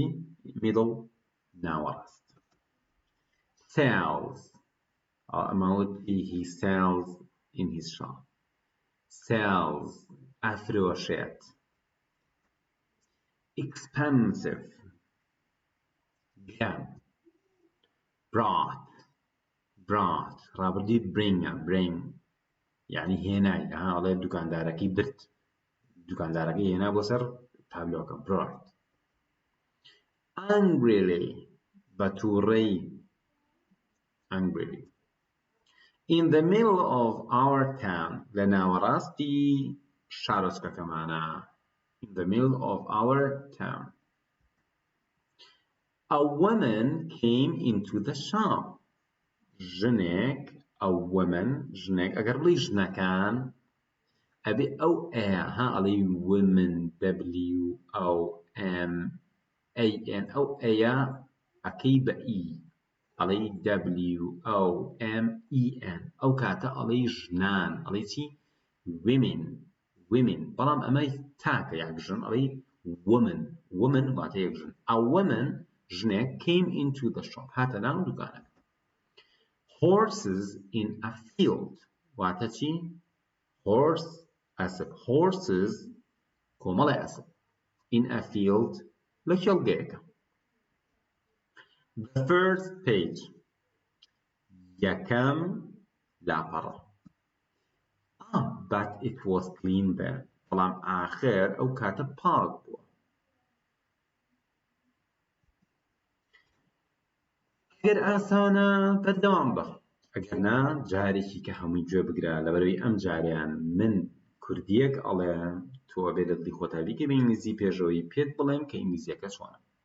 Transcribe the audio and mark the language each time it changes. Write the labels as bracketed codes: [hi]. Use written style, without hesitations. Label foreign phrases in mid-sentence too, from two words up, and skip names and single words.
[en] middle ناوەڕاست sells [ckb] ئەمە وتی [en] he sells in his shop sells ئەفرۆشێت expensive گران [ckb] brought ڕابردووی bring یعنی هێنای ئەڵێ دوکاندارەکەی برد دوکاندارەکەی هێنا بۆ سەر تابلۆکە [en] brought angrily [ckb] بە تووڕەی angrily [en] in the middle of our town [ckb] لە ناوەڕاستی شارۆچکەکەمانە [en] in the middle of our town a woman came into the shop [ckb] ژنێک [en] a woman [ckb] ژنێک ئەگەر بڵی ژنەکان ئەبێ ئەو ئەڵێ women WOMAN ئەو ئەیە ئەکەی بە ئی ئەڵێ WOMEN ئەو کاتە ئەڵێ ژنان ئەڵێ چی women بەڵام ئەمەی تاکە یاک ژن ئەڵێ woman واتە یەک ژن [en] a woman [ckb] ژنێک [en] came into the shop [ckb] هاتە ناو دوکانەکە horses [en] in a field [ckb] واتە چی horse ئەسپ horses کۆمەڵی ئەسپ in a field لە کێڵگەیەکە [en] the first page [ckb] یەکەم لاپەڕە [en] but it was clean there [ckb] بەڵام ئاخر ئەو کاتە پاک بووە ئەگەر ئاسانە بەردەوام بە ئەگەر نا جارێکی کە هەمووی گوێ بگرە لەبەرەوەی ئەم جاریان من کوردیەک ئەڵێ تۆ ئەبێ دڵی خۆتا بیکە بە ئینگلیزی پێشەوەی پێت بڵێم کە ئینگلیزیەکە چۆنە